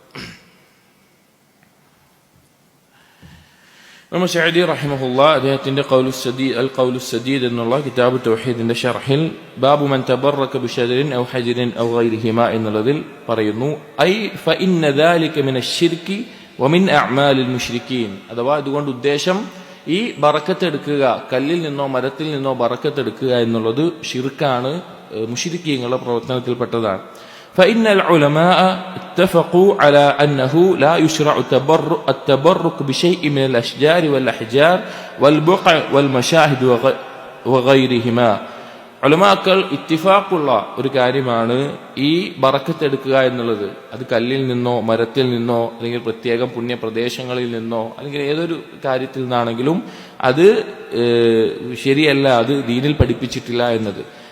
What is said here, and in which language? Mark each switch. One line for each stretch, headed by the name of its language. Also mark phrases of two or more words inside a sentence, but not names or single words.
Malayalam: ഇമാം സഅദി റഹിമഹുള്ള അദ്ദേഹത്തിന്റെ അൽ ഖൗലു സദീദ് എന്നുള്ള കിതാബ് തൗഹീദിന്റെ ഷർഹിൽ
Arabic: باب من تبرك بشجر أو حجر أو غيرهما
Malayalam: എന്നുള്ളതിൽ പറയുന്നു,
Arabic: أي فإن ذلك من الشرك ومن أعمال المشركين.
Malayalam: അഥവാ ഇതുകൊണ്ട് ഉദ്ദേശം ഈ ബറക്കത്തെടുക്കുക, കല്ലിൽ നിന്നോ മരത്തിൽ നിന്നോ ബറക്കത്തെടുക്കുക എന്നുള്ളത് ഷിർക്കാണ്, മുശ്രിക്കീങ്ങളുടെ പ്രവർത്തനത്തിൽപ്പെട്ടതാണ്.
Arabic: فإن العلماء اتفقوا على أنه لا يشرع التبرك بشيء من الأشجار والأحجار والبقع والمشاهد وغيرهما.
Malayalam: ഉലമാക്കൾ ഇത്തിഫാഖുള്ള ഒരു കാര്യമാണ് ഈ ബറക്കത്തെടുക്കുക എന്നുള്ളത്. അത് കല്ലിൽ നിന്നോ മരത്തിൽ നിന്നോ അല്ലെങ്കിൽ പ്രത്യേകം പുണ്യപ്രദേശങ്ങളിൽ നിന്നോ അല്ലെങ്കിൽ ഏതൊരു കാര്യത്തിൽ നിന്നാണെങ്കിലും അത് ശരിയല്ല, അത് ദീനിൽ പഠിപ്പിച്ചിട്ടില്ല എന്നത്.